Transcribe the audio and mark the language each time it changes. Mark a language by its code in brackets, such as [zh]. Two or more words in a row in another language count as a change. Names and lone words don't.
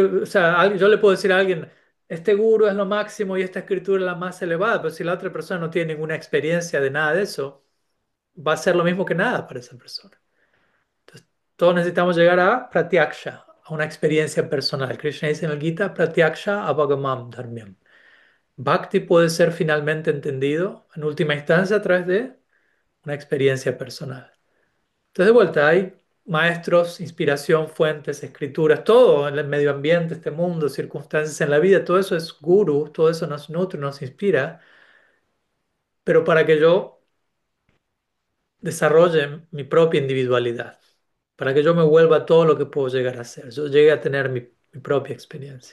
[es] O sea, yo le puedo decir a alguien, este guru es lo máximo y esta escritura es la más elevada, pero si la otra persona no tiene ninguna experiencia de nada de eso, va a ser lo mismo que nada para esa persona. Entonces, todos necesitamos llegar a pratyaksha, a una experiencia personal. Krishna dice en el Gita, [sa] pratyaksha avagamam dharmyam. [es] Bhakti puede ser finalmente entendido, en última instancia, a través de una experiencia personal. Entonces, de vuelta, hay maestros, inspiración, fuentes, escrituras, todo en el medio ambiente, este mundo, circunstancias en la vida, todo eso es guru, todo eso nos nutre, nos inspira, pero para que yo desarrolle mi propia individualidad, para que yo me vuelva todo lo que puedo llegar a ser, yo llegue a tener mi propia experiencia.